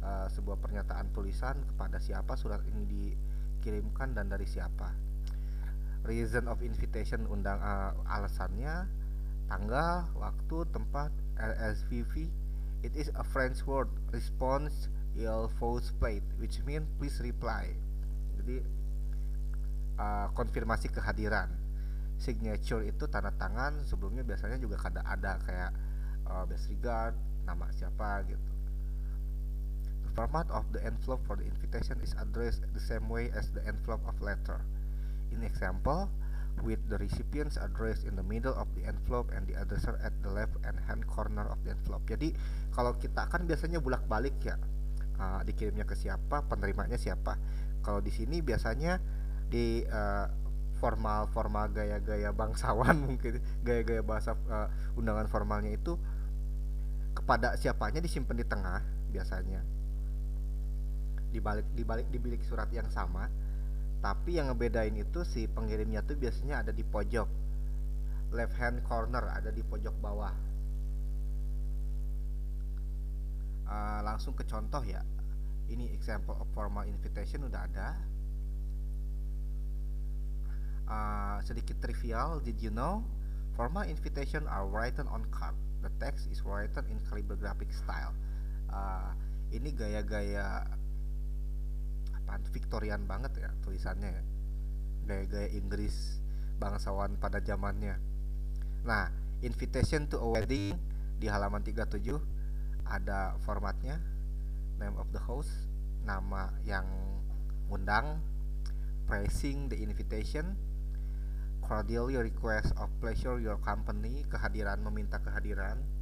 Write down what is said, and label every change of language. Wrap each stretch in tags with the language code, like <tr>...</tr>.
<id>Sebuah pernyataan tulisan kepada siapa surat ini dikirimkan dan dari siapa.</id> <en>Reason of invitation,</en> <id>alasannya, tanggal, waktu, tempat.</id> <en>RSVP, it is a French word, response il faut plate, which mean please reply.</en> <id>Jadi konfirmasi kehadiran. Signature itu tanda tangan, sebelumnya biasanya juga ada kayak best regard, nama siapa gitu.</id> <en>The format of the envelope for the invitation is addressed the same way as the envelope of letter. In example, with the recipient's address in the middle of the envelope and the addressor at the left and hand corner of the envelope.</en> <id>Jadi kalau kita kan biasanya bolak-balik ya, dikirimnya ke siapa, penerimanya siapa. Kalau di sini biasanya di formal-formal gaya-gaya bangsawan mungkin gaya-gaya bahasa, undangan formalnya itu kepada siapanya disimpan di tengah biasanya, di bilik surat yang sama, tapi yang ngebedain itu si pengirimnya tuh biasanya ada di pojok</id> <en>left hand corner,</en> <id>ada di pojok bawah. Langsung ke contoh ya, ini</id> <en>example of formal invitation</en> <id>udah ada. Sedikit trivial,</id> <en>did you know formal invitation are written on card, the text is written in calligraphic style.</en> <id>Ini gaya-gaya apaan, Victorian banget ya tulisannya ya, gaya-gaya Inggris bangsawan pada zamannya.</id> <en>Nah, invitation to a wedding</en> <id>di halaman 37 ada formatnya,</id> <en>name of the host,</en> <id>nama yang undang,</id> <en>praising the invitation, cordially request of pleasure your company,</en> <id>kehadiran, meminta kehadiran,</id>